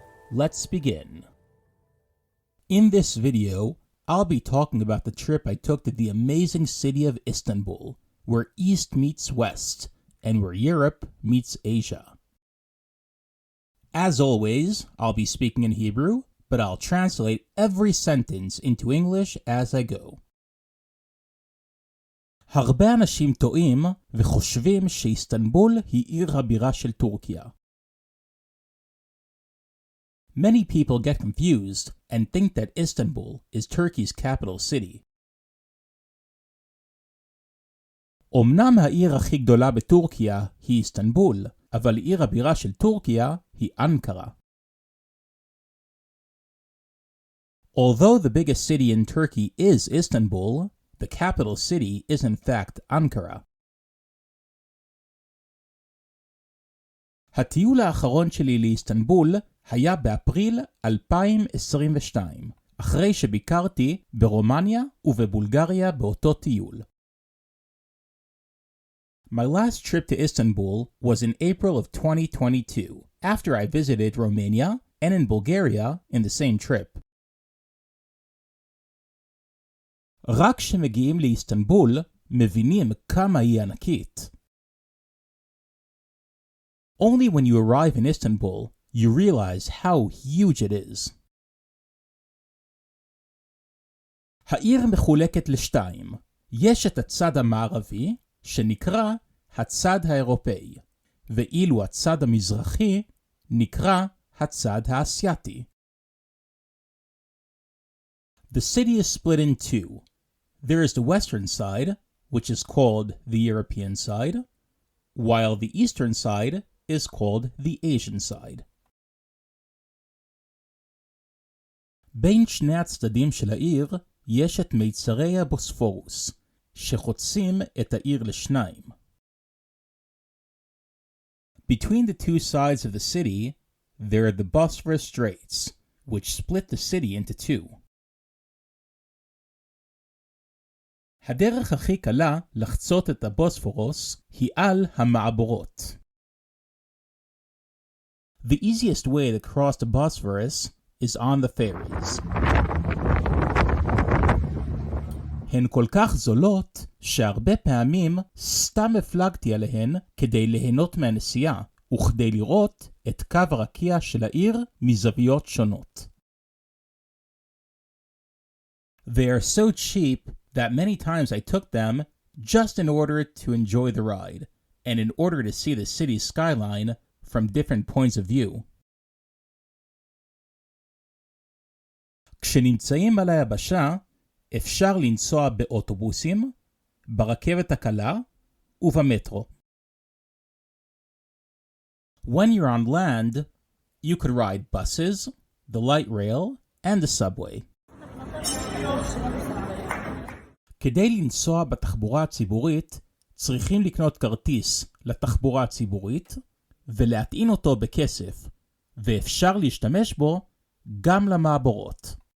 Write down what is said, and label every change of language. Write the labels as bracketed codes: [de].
[en] Let's begin. In this video, I'll be talking about the trip I took to the amazing city of Istanbul, where East meets West, and where Europe meets Asia. As always, I'll be speaking in Hebrew, but I'll translate every sentence into English as I go. [he] הרבה אנשים טועים וחושבים שאיסטנבול היא עיר הבירה של טורקיה. [en] Many people get confused and think that Istanbul is Turkey's capital city. [he] אמנם העיר הכי גדולה בטורקיה היא איסטנבול, אבל עיר הבירה של טורקיה היא אנקרה. [en] Although the biggest city in Turkey is Istanbul, the capital city is in fact Ankara. [he] הטיול האחרון שלי לאיסטנבול היה באפריל 2022, אחרי שביקרתי ברומניה ובבולגריה באותו טיול. [en] My last trip to Istanbul was in April of 2022, after I visited Romania and in Bulgaria in the same trip. [he] רק כשמגיעים לאיסטנבול, מבינים כמה היא ענקית. [en] Only when you arrive in Istanbul, you realize how huge it is. [he] העיר מחולקת לשתיים. יש את הצד המערבי, שנקרא הצד האירופאי, ואילו הצד המזרחי נקרא הצד האסייתי. [en] The city is split in two. There is the western side, which is called the European side, while the eastern side is called the Asian side. [he] בין שני הצדדים של העיר יש את מיצרי הבוספורוס, שחוצים את העיר לשניים. [en] Between the two sides of the city, there are the Bosphorus Straits, which split the city into two. [he] הדרך הכי קלה לחצות את הבוספורוס היא על המעבורות. [en] The easiest way to cross the Bosphorus is on the ferries. [he] הן כל כך זולות שהרבה פעמים סתם הפלגתי עליהן כדי ליהנות מהנסיעה וכדי לראות את קו הרקיע של העיר מזוויות שונות. [en] They are so cheap that many times I took them just in order to enjoy the ride, and in order to see the city's skyline from different points of view. [he] כשנמצאים על היבשה, אפשר לנסוע באוטובוסים, ברכבת הקלה ובמטרו. [en] When you're on land, you could ride buses, the light rail, and the subway. [he] כדי לנסוע בתחבורה הציבורית, צריכים לקנות כרטיס לתחבורה הציבורית ולהטעין אותו בכסף, ואפשר להשתמש בו גם למעבורות.